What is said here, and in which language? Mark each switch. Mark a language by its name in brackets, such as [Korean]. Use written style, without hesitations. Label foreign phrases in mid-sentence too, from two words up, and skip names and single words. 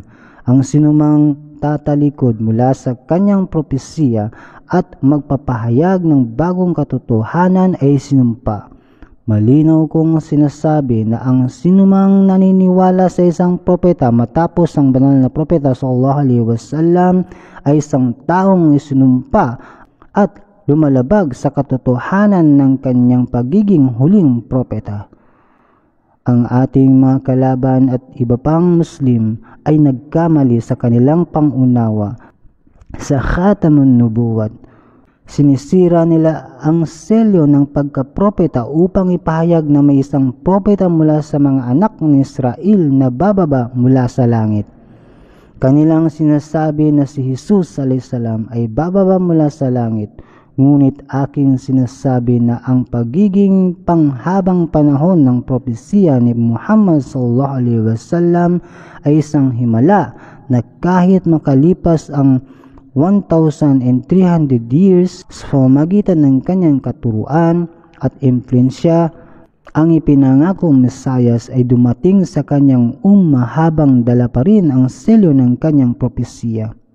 [Filipino] Ang sinumang tatalikod mula sa kanyang propesiya at magpapahayag ng bagong katotohanan ay sinumpa. Malinaw kong sinasabi na ang sinumang naniniwala sa isang propeta matapos ang banal na propeta [Arabic] صلى الله عليه وسلم [Filipino] ay isang taong isinumpa at lumalabag sa katotohanan ng kanyang pagiging huling propeta. Ang ating mga kalaban at iba pang Muslim ay nagkamali sa kanilang pangunawa sa [Arabic] خاتم النبوة. [Filipino] Sinisira nila ang selyo ng pagkapropeta upang ipahayag na may isang propeta mula sa mga anak ng Israel na bababa mula sa langit. Kanilang sinasabi na si Jesus alaihissalam ay bababa mula sa langit, ngunit aking sinasabi na ang pagiging panghabang panahon ng propesiya ni Muhammad [Arabic] صلى الله عليه وسلم [Filipino] ay isang himala na kahit makalipas ang 1,300 years sa pamamagitan ng kanyang katuruan at impluensya, ang ipinangakong Mesayas ay dumating sa kanyang habang dala pa rin ang selyo ng kanyang propesiya.